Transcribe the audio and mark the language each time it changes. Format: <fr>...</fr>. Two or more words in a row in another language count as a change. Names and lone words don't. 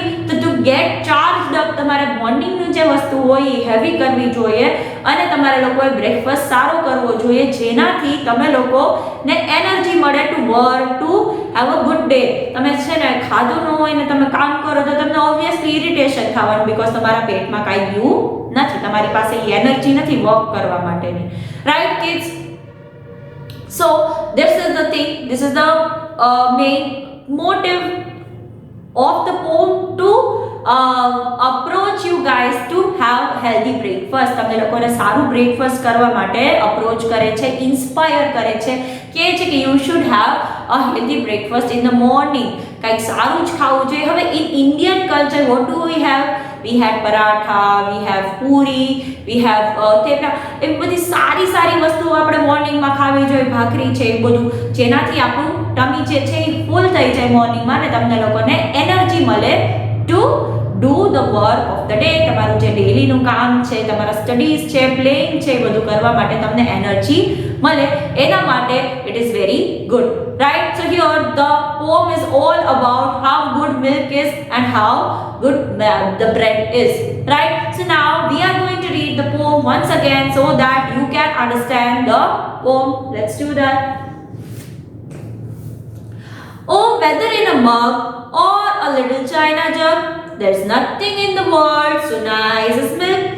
<gu>તો</gu> <en>to get charged up</en> <gu>તમારે મોર્નિંગની જે વસ્તુ હોય એ હેવી કરવી જોઈએ અને તમારે લોકોએ બ્રેકફાસ્ટ સારો કરવો જોઈએ, જેનાથી તમે લોકોને એનર્જી મળે</gu> <en>to work, to have a good day.</en> <gu>તમે છે ને ખાધું ન હોય ને તમે કામ કરો તો તમને ઓબ્વિયસલી ઇરિટેશન થવાનું, બીકોઝ તમારા પેટમાં કાંઈ ગયું નથી, તમારી પાસે એનર્જી નથી વર્ક કરવા માટેની.</gu> <en>Right kids? So this is the thing, this is the main motive of the poem to approach you guys to have healthy breakfast.</en> <gu>તમને લોકોને સારું બ્રેકફાસ્ટ કરવા માટે અપ્રોચ કરે છે, ઇન્સ્પાયર કરે છે, કહે છે કે</gu> <en>you should have a healthy breakfast in the morning.</en> <gu>કંઈક સારું જ ખાવું જોઈએ. હવે</gu> <en>in Indian culture what do we have? We had paratha, we have puri, we have thepla.</en> <gu>એ બધી સારી વસ્તુઓ આપણે મોર્નિંગમાં ખાવી જોઈએ, ભાખરી છે એ બધું, જેનાથી આપણું ટમી જે છે એ ફૂલ થઈ જાય મોર્નિંગમાં અને તમને લોકોને એનર્જી મળે</gu> <en>to do the work of the day.</en> <gu>તમારું જે ડેલીનું કામ છે, તમારા સ્ટડીઝ છે, પ્લેઇંગ છે, એ બધું કરવા માટે તમને એનર્જી મળે. એના માટે</gu> <en>it is very good. Right? So here the poem is all about how good milk is and how good the bread is, right? So now we are going to read the poem once again so that you can understand the poem. Let's do that. Oh, whether in a mug or a little china jug, there's nothing in the world so nice as milk.</en>